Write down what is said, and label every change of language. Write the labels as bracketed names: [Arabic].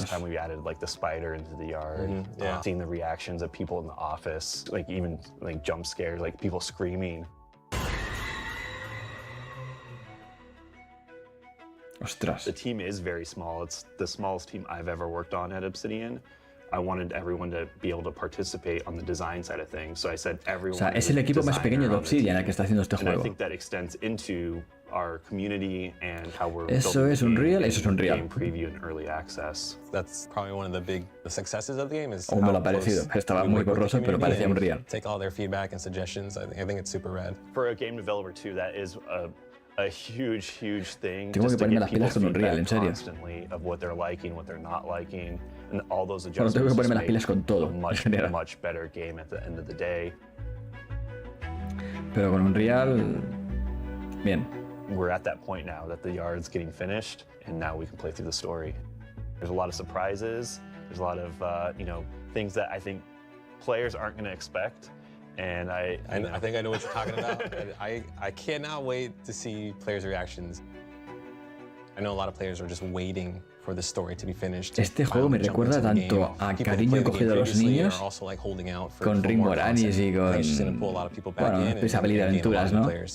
[English] first time we added like the spider into the yard, seeing the reactions of people in the office, like even like jump scares, like people screaming. [Spanish] Ostras. [English] The team is very small. It's the smallest team I've ever worked on at Obsidian. I wanted everyone to be able to participate on the design side of things. So I said everyone. [Spanish] O sea, es el equipo más pequeño de Obsidian el que está haciendo este juego. juego. [English] I think that extends into our community and how we're [Spanish] eso es Unreal, eso es Unreal. [English] Game preview and early access. That's probably one of the big successes of the game is. [Spanish] O me lo ha parecido. Estaba muy borroso, pero parecía Unreal. [English] Take all their feedback and suggestions. I think it's super rad. For a game developer too, that is a huge thing. [Spanish] Tengo que ponerme las pilas con Unreal, en serio. [English] Of what they're liking, what they're not liking, and all those [Spanish] Bueno, tengo que ponerme las pilas con todo, en general. [English] Much better game at the end of the day. [Spanish] Pero con Unreal, bien. [English] We're at that point now that the yard's getting finished, and now we can play through the story. There's a lot of surprises. There's a lot of things that I think players aren't going to expect. And I think I know what you're talking about. I cannot wait to see players' reactions. I know a lot of players are just waiting for the story to be finished. [Spanish] Este juego me recuerda tanto a Cariño cogido a los niños, con Rick Moranis y con... Bueno, Pesabilidad de Aventuras, ¿no?